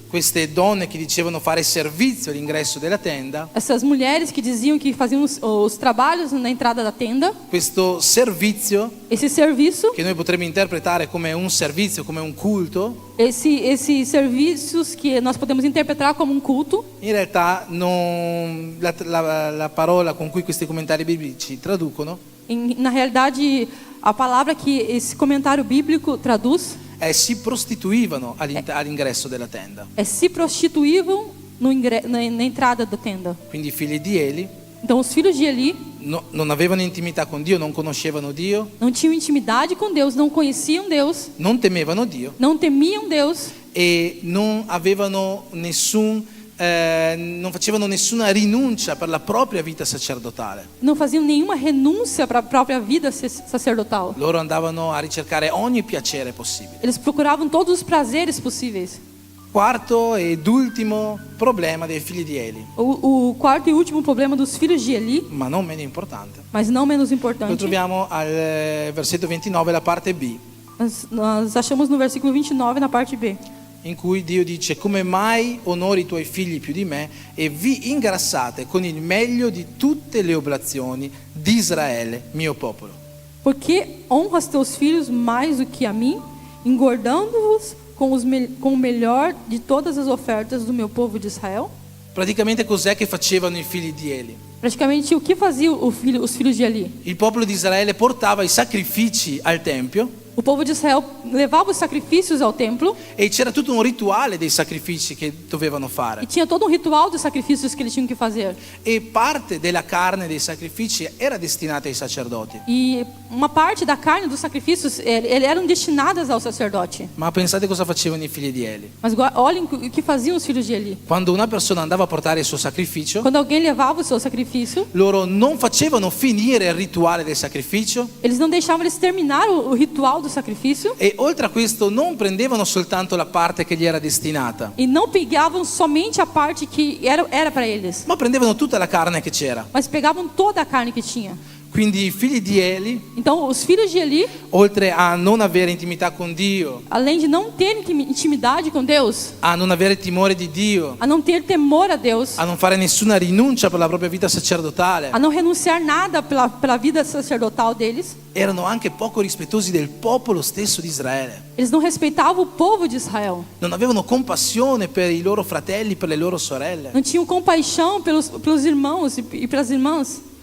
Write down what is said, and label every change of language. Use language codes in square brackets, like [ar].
[it] queste donne che dicevano fare servizio all'ingresso della tenda, [pt] essas mulheres que diziam que faziam os trabalhos na entrada da tenda, [it] questo servizio [pt] esse serviço, [it] che noi potremmo interpretare come un servizio, come un culto, [pt] esses serviços que nós podemos interpretar como um culto, [it] in realtà la parola con cui questi commentari biblici traducono [pt] na realidade a palavra que esse comentário bíblico traduz [it] si prostituivano all'ingresso della tenda. [pt] se prostituívam na entrada da tenda. [it] Quindi i figli di Eli [pt] Então os filhos de Eli [it] non avevano intimità con Dio, non conoscevano Dio, [pt] não tinham intimidade com Deus, não conheciam Deus, [it] non temevano Dio [pt] não temiam Deus [it] e non avevano non facevano nessuna rinuncia per la propria vita sacerdotale. [pt] não faziam nenhuma renúncia para a própria vida sacerdotal. [it] Loro andavano a ricercare ogni piacere possibile. [pt] Eles procuravam todos os prazeres possíveis. [it] Quarto ed ultimo problema dei figli di Eli, [pt] O quarto e último problema dos filhos de Eli, [it] ma non meno importante, [pt] mas não menos [it] lo [pt] importante, [it] troviamo al versetto 29, la parte B, [pt] nós achamos no versículo 29, na parte B. [it] in cui Dio dice: come mai onori i tuoi figli più di me e vi ingrassate con il meglio di tutte le oblazioni di Israele, mio popolo. [pt] Porque honras teus filhos mais do que a mim, engordando-os com o melhor de todas as ofertas do meu povo de Israel? [it] Praticamente cos'è che facevano i figli di Eli? [pt] Praticamente, o que faziam os filhos de Eli? [it] Il popolo di Israele portava i sacrifici al Tempio [pt] O povo de Israel levava os sacrifícios ao templo [it] e c'era tutto un rituale dei sacrifici che dovevano [pt] e [it] fare. [pt] tinha todo um ritual dos sacrifícios que eles tinham que fazer. [it] E parte della carne dei sacrifici era destinata ai sacerdoti. [pt] E uma parte da carne dos sacrifícios eram destinadas ao sacerdote. [it] Ma pensate cosa facevano i figli di Eli. [pt] Mas olhem o que faziam os filhos de Eli. [it] Quando una persona andava a portare il suo sacrificio, [pt] Quando alguém levava o seu sacrifício, [it] loro non facevano finire il rituale del sacrificio [pt] eles não deixavam eles terminar o ritual do sacrifício [it] e oltre a questo non prendevano soltanto la parte che gli era destinata, [pt] e não pegavam somente a parte que era para eles, [it] ma prendevano tutta la carne che c'era. [pt] mas pegavam toda a carne que tinha. [it] Quindi i figli di Eli, [pt] Então, os filhos de Eli, [it] oltre a non avere intimità con Dio, [pt] além de não ter intimidade com Deus, [it] a non avere timore di Dio, [pt] a não ter temor a Deus, [it] a non fare nessuna rinuncia per la propria vita sacerdotale, [pt] a não renunciar nada pela vida sacerdotal deles, [it] erano anche poco rispettosi del popolo stesso di Israele. [pt] eles não respeitavam o povo de Israel, [it] Non avevano compassione per i loro fratelli, per le loro sorelle. [pt] não tinham compaixão pelos irmãos e pelas irmãs.